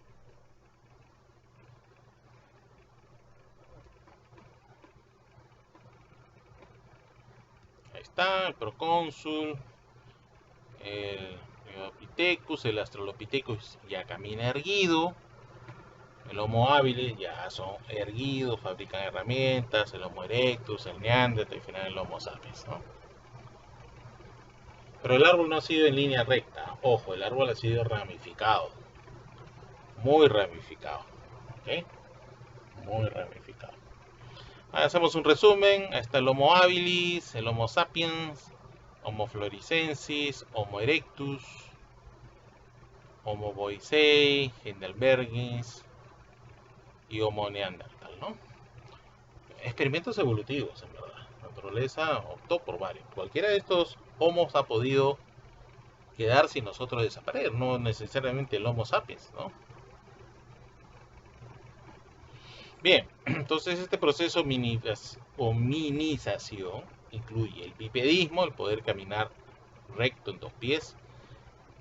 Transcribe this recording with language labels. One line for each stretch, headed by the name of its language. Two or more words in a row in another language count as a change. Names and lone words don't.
Spanish: Ahí está el procónsul, el Pithecus, el Australopithecus ya camina erguido, el Homo habilis ya son erguidos, fabrican herramientas, el Homo erectus, el Neanderthal y al final el Homo sapiens, ¿no? Pero el árbol no ha sido en línea recta, ojo, el árbol ha sido ramificado, muy ramificado, ¿ok? Muy ramificado. Hacemos un resumen, ahí está el Homo habilis, el Homo sapiens, Homo floresiensis, Homo erectus, Homo boisei, Heidelbergis y Homo neanderthal, ¿no? Experimentos evolutivos, en verdad. La naturaleza optó por varios. Cualquiera de estos homos ha podido quedar sin nosotros desaparecer, no necesariamente el Homo sapiens, ¿no? Bien, entonces este proceso hominización incluye el bipedismo, el poder caminar recto en dos pies, ¿no?